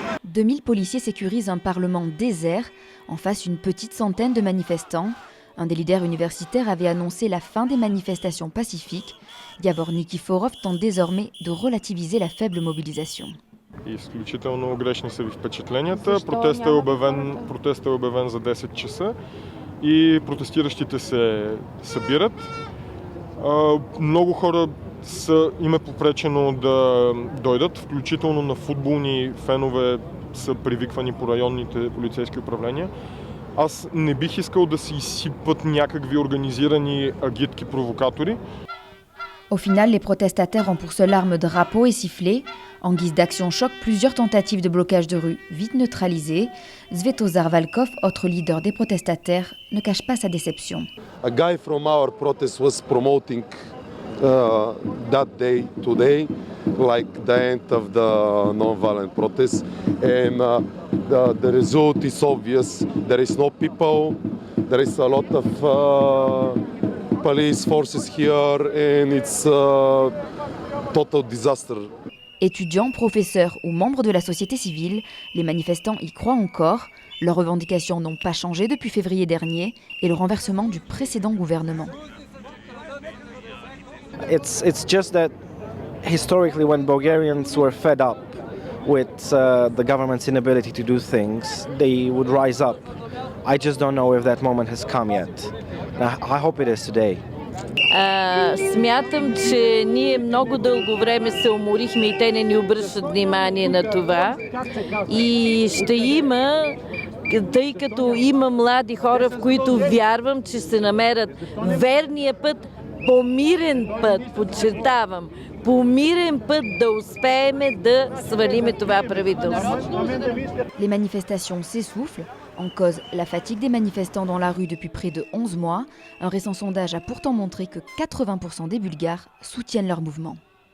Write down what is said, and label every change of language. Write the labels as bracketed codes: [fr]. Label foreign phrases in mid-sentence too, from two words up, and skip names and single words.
[fr] 2000 policiers sécurisent un parlement désert, en face une petite centaine de manifestants. Un des leaders universitaires avait annoncé la fin des manifestations pacifiques. Явор Никифоров tente désormais de relativiser la faible mobilisation. [bg] Изключително грешни са ви впечатленията. Протестът е обявен за 10 часа и протестиращите се събират. Много хора им е попречено да дойдат, включително на футболни фенове са привиквани по районните полицейски управления. Аз не бих искал да се изсипват някакви организирани агитки провокатори. [fr] Au final, les protestataires ont pour seule arme drapeaux et sifflets. En guise d'action-choc, plusieurs tentatives de blocage de rue vite neutralisées. Svetozar Valkov, autre leader des protestataires, ne cache pas sa déception. [en] A guy from our protest was promoting that day today, like the end of the non-violent protest, and the result is obvious. There is no people, there is a lot of police forces here, and it's a total disaster. [fr] Étudiants, professeurs ou membres de la société civile, les manifestants y croient encore. Leurs revendications n'ont pas changé depuis février dernier et le renversement du précédent gouvernement. [en] It's just that historically, when Bulgarians were fed up with the government's inability to do things, they would rise up. I just don't know if that moment has come yet. I hope it is today. [bg] Смятам, че ние много дълго време се уморихме и те не ни обръщат внимание на това. И ще има, тъй като има млади хора, в които вярвам, че се намерят верния път, по мирен път, подчертавам, по мирен път да успеем да свалиме това правителство. [fr] Les manifestations s'essoufflent. En cause, la fatigue des manifestants dans la rue depuis près de 11 mois. Un récent sondage a pourtant montré que 80% des Bulgares soutiennent leur mouvement.